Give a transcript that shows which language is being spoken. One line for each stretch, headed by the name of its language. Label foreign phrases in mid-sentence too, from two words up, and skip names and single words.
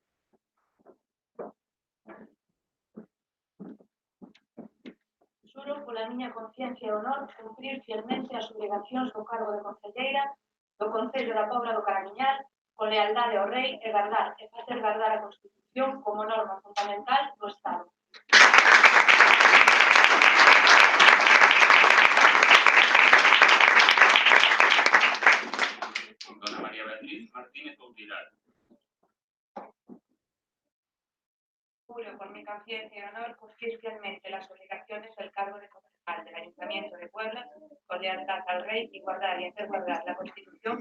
Galician: Xuro pola miña conciencia e honor cumprir fielmente as obrigacións do cargo de concelleira do Concello da Pobra do Caramiñal con lealdade ao Rei e gardar e facer gardar a Constitución como norma fundamental do Estado. Dona María Beatriz Martínez Outirado.
Spanish: Juro por mi conciencia y honor cumplir fielmente las obligaciones del cargo de concejal del Ayuntamiento de Puebla con lealtad al Rey y guardar y hacer guardar la Constitución